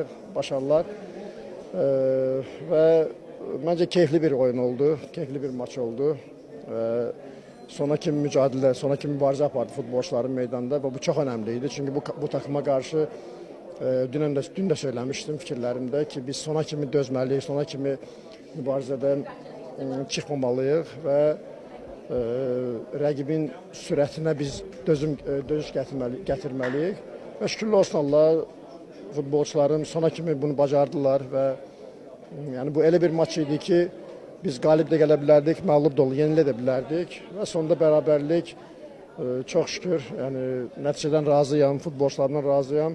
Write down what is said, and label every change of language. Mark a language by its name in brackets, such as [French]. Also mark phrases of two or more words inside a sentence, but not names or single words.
[Turkish] Başarılar. Ve bence keyifli bir oyun oldu. Keyifli bir maç oldu. Sonraki mücadele, sonraki [Azerbaijani] mübarizə apardı futbolcuların meydanda [Turkish] ve bu çok önemliydi. Çünkü bu takıma karşı dün de söylemiştim fikirlerimde ki [Azerbaijani] biz sona kimi dözməliyik, sona kimi mübarizədən çıxmamalıyıq və rəqibin sürətinə biz dözüş gətirməliyik. Və şükürlər olsun Allah, futbolçuların sona kimi bunu bacardılar və yani bu elə bir maç idi ki biz qalib də gələ bilərdik, məğlub da yenilə də bilərdik və sonunda bərabərlik, çox şükür, yəni nəticədən razıyam, futbolçulardan razıyam.